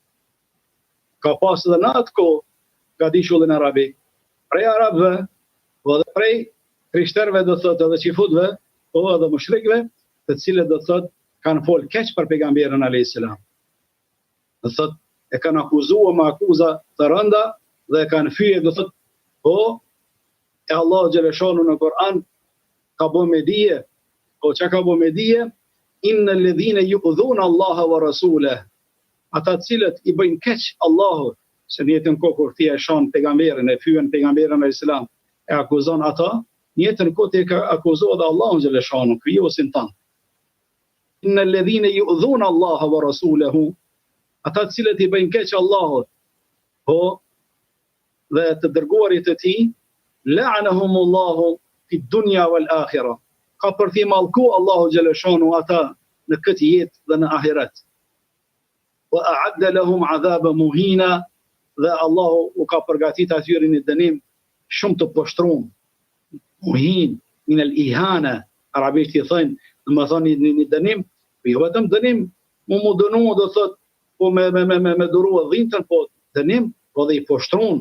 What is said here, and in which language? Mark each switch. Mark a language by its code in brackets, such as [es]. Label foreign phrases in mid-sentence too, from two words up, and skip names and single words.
[sq] Ka pas edhe në atë kohë gadishullin arabik, prej arabëve, po edhe prej krishterëve do thotë edhe çifutëve, po edhe mushrikëve, të cilët do thotë kanë folë keq për pejgamberin [ar] عليه السلام. [sq] Do thotë e kanë akuzuar me akuza të rënda dhe e kanë fyje do thotë po e Allah xhaleshanu në Kur'an ka bo me dije, po që ka bo me dije, [ar] إن الذين يؤذون الله ورسوله, [sq] ata cilët i bëjnë keq Allahut, se në jetën kohë kur ti e shon pejgamberin, e fyen pejgamberin [ar] عليه السلام, [sq] e akuzon ata, në jetën kohë ti ka akuzuar dhe Allahun xhaleshanu, krijuesin tan. [ar] إن الذين يؤذون الله ورسوله, [sq] ata cilët i bëjnë keq Allahut, po dhe të dërguarit të tij, [ar] لعنهم الله في الدنيا والآخرة. [sq] Ka përthi mallku Allahu xhaleshanu ata në këtë jetë dhe në ahiret. [ar] وأعد لهم عذابا مهينا, [sq] dhe Allahu u ka përgatitur atyre një dënim shumë të poshtruar. [ar] مهين من الإهانة, [sq] arabisht i thënë, do të thonë një dënim, jo vetëm dënim, mu dënu do thotë po me durua dhintën, po dënim, po dhe i poshtruar.